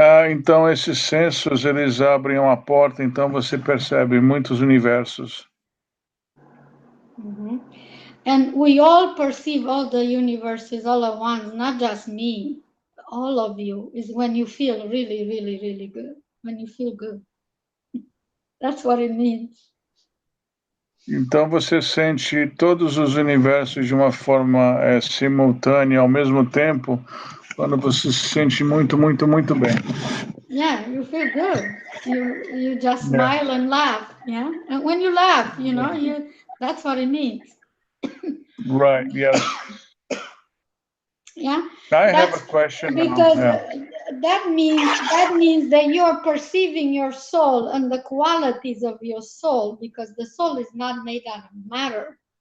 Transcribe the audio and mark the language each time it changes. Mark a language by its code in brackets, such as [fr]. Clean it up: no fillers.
[pt] Então esses sensos eles abrem uma porta, então você percebe muitos universos. Mm-hmm. [en] And we all perceive all the universes all at once, not just me. All of you is when you feel really, really, really good. When you feel good. That's what it means. [pt] Então você sente todos os universos de uma forma simultânea, ao mesmo tempo, quando você se sente muito, muito, muito bem. [en] Yeah, you feel good. You just smile and laugh. Yeah, and when you laugh, you know, that's what it means. Right. Yes. Yeah. I have a question because now. that means that you are perceiving your soul and the qualities of your soul, because the soul is not made out of matter.